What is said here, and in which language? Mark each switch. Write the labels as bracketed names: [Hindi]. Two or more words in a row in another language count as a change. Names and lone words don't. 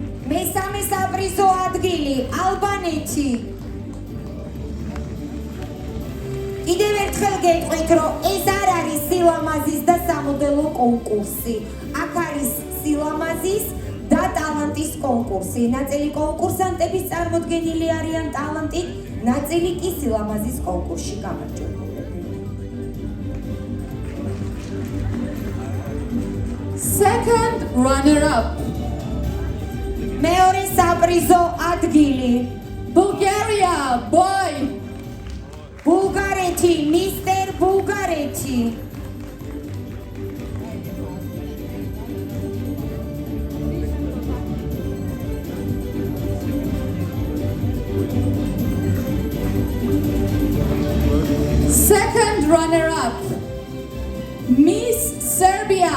[Georgian] მესამე საპრიზო ადგილი ალბანეთი. კიდევ ერთხელ გეტყვით, რომ ეს არ არის სილამაზის და სამოდელო კონკურსი. აქ არის სილამაზის და ტალანტის კონკურსი. ნაწილი კონკურსანტების წარმოდგენილი არიან ტალანტით, ნაწილი კი სილამაზის კონკურსში გამარჯვებულები. [English] Second runner-up. [Georgian] მეორე საპრიზო ადგილი [English] Bulgaria, boy. [Georgian] ბულგარეთი, მისტერ ბულგარეთი. [English] Second runner-up. Miss Serbia.